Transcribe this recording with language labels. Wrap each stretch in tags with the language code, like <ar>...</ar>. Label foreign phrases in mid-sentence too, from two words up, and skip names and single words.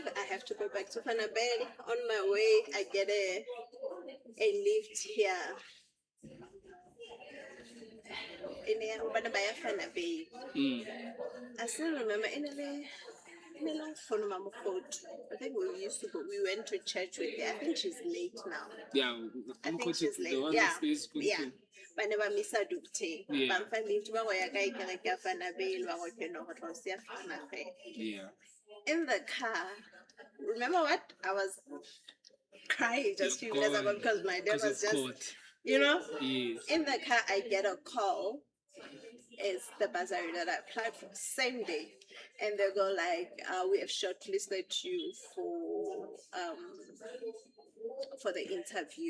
<en>I have to go back to Fanabel. On my way, I get a lift here. In Fanabel. I still remember in a phone mama quote. I think we went to church with her. I think she's late now. Yeah, I think she's late. Yeah.</en> <tn>Ba ne ba misa dukte. Ba mfa lift ba go ya ka ikere ka Fanabel ba go kena go tlosia Fanabel.</tn> <en>Yeah. In the car, remember what? I was crying just few minutes ago because my dad was just court. You know? Yes. In the car, I get a call. It's the bursary that I applied for, same day. And they go like, we have shortlisted you for the interview.</en>